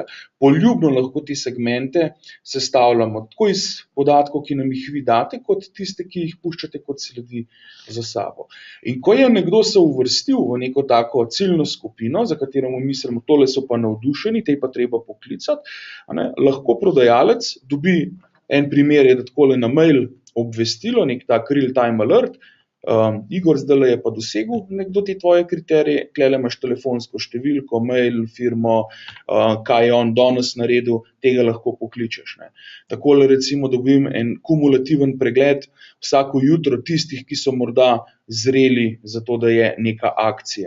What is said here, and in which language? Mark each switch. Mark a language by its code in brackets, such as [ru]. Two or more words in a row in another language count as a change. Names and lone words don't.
[sl] Poljubno lahko te segmente sestavljamo tako iz podatkov, ki nam jih vi date, kot tiste, ki jih puščate kot sledi za sabo. In ko je nekdo se uvrstil v neko tako ciljno skupino, za katero mislimo, tole so pa navdušeni, te pa treba poklicati, lahko prodajalec dobi, en primer je, da takole na mail obvestilo, nek tak [en] real-time alert, [sl] Igor, zdajle je pa dosegel nekdo te tvoje kriterije, tukajle imaš telefonsko številko, mail, firmo, kaj je on danes naredil, tega lahko pokličeš. Takole recimo dobim en kumulativen pregled vsako jutro tistih, ki so morda zreli za to, da je neka akcija.